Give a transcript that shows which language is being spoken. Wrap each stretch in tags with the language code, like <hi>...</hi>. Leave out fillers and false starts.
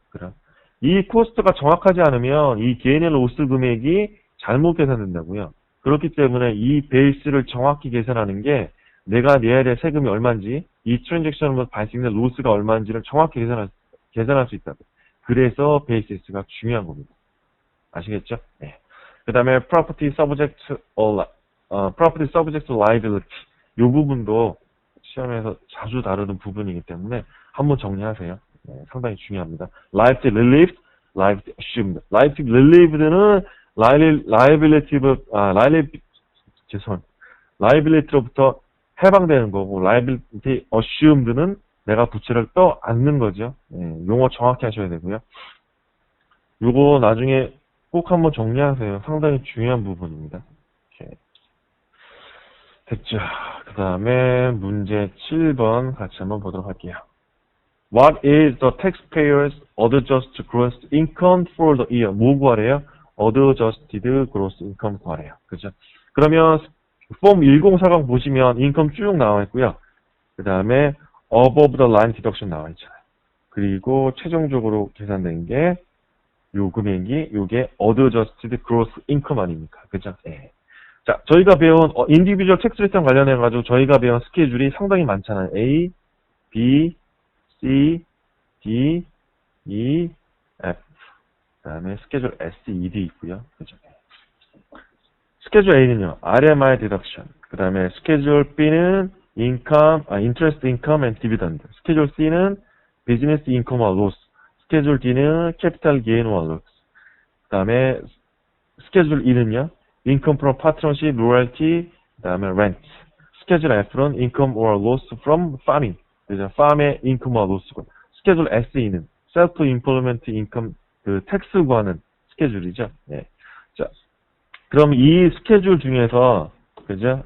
<ko>그럼 이 코스트가 정확하지 않으면 이 게인이나 로스 금액이 잘못 계산된다고요. 그렇기 때문에 이 베이스를 정확히 계산하는 게 내가 내야 될 세금이 얼마인지, 이 트랜잭션으로 발생된 로스가 얼마인지를 정확히 계산할 수 있다고. 그래서 basis가 중요한 겁니다. 아시겠죠? 네.</ko> <en>그 다음에 property subject to liability.</en> <ko>이 부분도 시험에서 자주 다루는 부분이기 때문에 한번 정리하세요. 네, 상당히 중요합니다.</ko> <en>liability relieved, liability assumed.</en> <ko>liability relieved는 liability로부터 해방되는 거고, liability assumed는 내가 부채를 떠안는 거죠. 네, 용어 정확히 하셔야 되고요. 요거 나중에 꼭 한번 정리하세요. 상당히 중요한 부분입니다. 이렇게. 됐죠. 그 다음에 문제 7번 같이 한번 보도록 할게요.</ko> <en>What is the taxpayer's adjusted gross income for the year?</en> <ko>뭐 구하래요? adjusted gross income 구하래요. 그죠? 그러면 폼 1040 보시면 인컴 쭉 나와 있고요. 그 다음에 above the line deduction 나와 있잖아요. 그리고 최종적으로 계산된 게 요 금액이 요게 adjusted gross income 아닙니까? 그죠? 예. 자, 저희가 배운 individual tax return 관련해 가지고 저희가 배운 스케줄이 상당히 많잖아요.</ko> <en>A, B, C, D, E, F.</en> <ko>그다음에 스케줄 S, E, D 있고요. 그죠? 스케줄 A는요. RMI deduction. 그다음에 스케줄 B는 interest income and dividend. 스케줄 C는 business income와 loss. 스케줄 D는 capital gain와 loss. 그다음에 스케줄 E는요.</ko> <en>income from partnership, royalty, 그다음에 rent. 스케줄 F는 income or loss from farming.</en> <ko>그죠? farm의 income와 loss고. 스케줄 SE는 self-employment income, 그 텍스 구하는 스케줄이죠. 예. 자, 그럼 이 스케줄 중에서 그죠?</ko>